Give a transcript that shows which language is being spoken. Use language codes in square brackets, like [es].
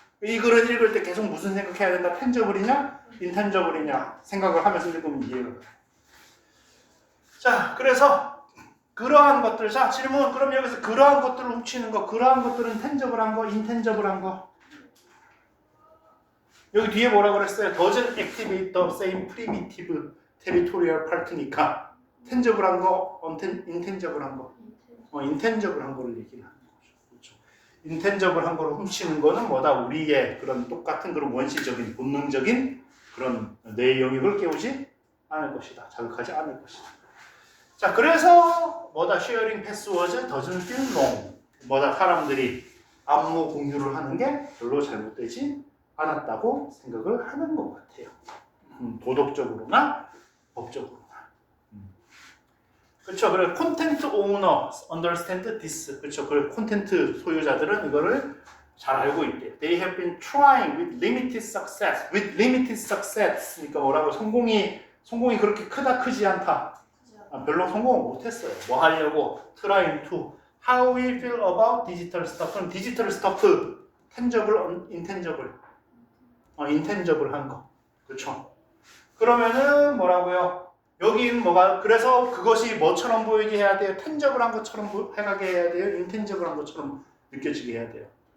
[ko] 이 글을 읽을 때 계속 무슨 생각해야 된다? 텐저블이냐? 인텐저블이냐? 생각을 하면서 읽으면 이해가 돼요. 자, 그래서 그러한 것들, 자 질문. 그럼 여기서 그러한 것들을 훔치는 거, 그러한 것들은 텐저블한 거, 인텐저블한 거. 여기 뒤에 뭐라 그랬어요? [en] doesn't activate the same primitive territorial part니까 [ko] 텐저블한 거, 인텐저블한 거. 인텐저블한 거를 얘기를 하는 거죠. 그렇죠? 인텐저블한 거를 훔치는 거는 뭐다? 우리의 그런 똑같은 그런 원시적인 본능적인 그런 뇌의 영역을 깨우지 않을 것이다. 자극하지 않을 것이다. 자, 그래서 뭐다? [en] sharing passwords doesn't feel wrong. [ko] 뭐다? 사람들이 암호 공유를 하는 게 별로 잘못되지 않았다고 생각을 하는 것 같아요. 도덕적으로나 법적으로나. 그렇죠. 그래 콘텐트 오너 [en] understand this. [ko] 그렇죠. 그래 콘텐트 소유자들은 이거를 잘 알고 있대요. [en] They have been trying with limited success. With limited success. [ko] 그러니까 뭐라고 성공이 그렇게 크지 않다. 별로 성공을 못했어요. 뭐 하려고? [en] Trying to. How we feel about digital stuff. [ko] 그럼 디지털 스토프, tangible, intangible. 인텐저블한 거. 그렇죠. 그러면은 뭐라고요? 여긴 뭐가 그래서 그것이 뭐처럼 보이게 해야 돼요? 텐저블한 것처럼 해가게 해야 돼요? 인텐저블한 것처럼 느껴지게 해야 돼요?